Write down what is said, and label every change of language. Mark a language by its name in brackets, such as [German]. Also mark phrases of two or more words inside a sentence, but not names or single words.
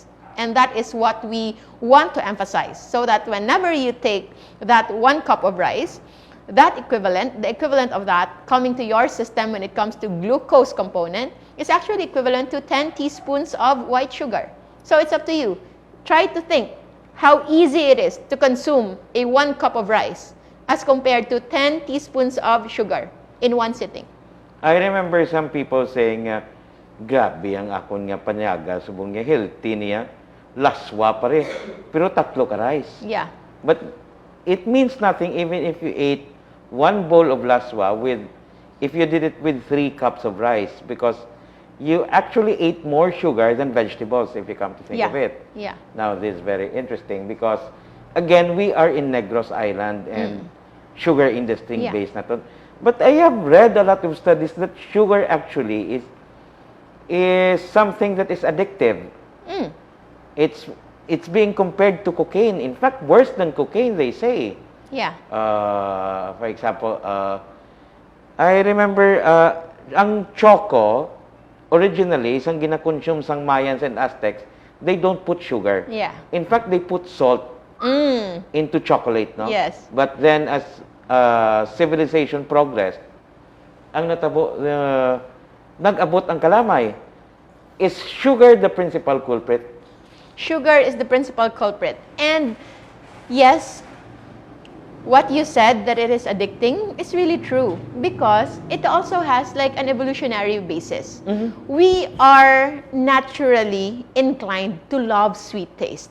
[English] And that is what we want to emphasize, so that whenever you take that 1 cup of rice, the equivalent of that coming to your system when it comes to glucose component is actually equivalent to 10 teaspoons of white sugar. So it's up to you. Try to think how easy it is to consume a 1 cup of rice as compared to 10 teaspoons of sugar in one sitting. I remember some people saying, [Hiligaynon] grabe ang akon nga panyaga, subong niya healthy niya, laswa pa rin, pero 3 ka rice. [English] Yeah. But it means nothing even if you ate 1 bowl of laswa if you did it with 3 cups of rice, because you actually ate more sugar than vegetables if you come to think of it. Yeah. Now, this is very interesting because, again, we are in Negros Island and sugar industry based [Hiligaynon] na to. [English] But I have read a lot of studies that sugar actually is something that is addictive. It's being compared to cocaine. In fact, worse than cocaine, they say. Yeah. For example, I remember [Hiligaynon] ang choco, [English] originally, [Hiligaynon] isang ginakonsume sang [English] Mayans and Aztecs, they don't put sugar. Yeah. In fact, they put salt into chocolate, no? Yes. But then as civilization progressed, [Hiligaynon] ang natabo, nag-abot ang kalamay. [English] Is sugar the principal culprit? Sugar is the principal culprit. And yes, what you said that it is addicting is really true because it also has like an evolutionary basis. We are naturally inclined to love sweet taste.